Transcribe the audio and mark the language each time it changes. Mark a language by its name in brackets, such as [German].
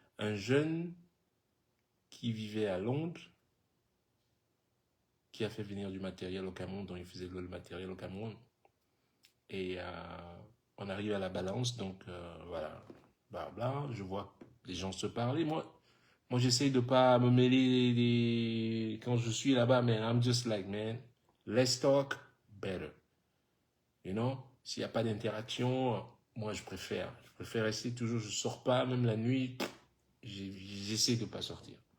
[French] Un jeune qui vivait à Londres, qui a fait venir du matériel au Cameroun, dont il faisait le matériel au Cameroun. Et on arrive à la balance, donc voilà. Blabla, je vois les gens se parler. Moi j'essaye de pas me mêler quand je suis là-bas, man. [English] I'm just like, man, let's talk better. You know? [French] S'il n'y a pas d'interaction, moi je préfère rester toujours, je sors pas, même la nuit, j'essaie de pas sortir.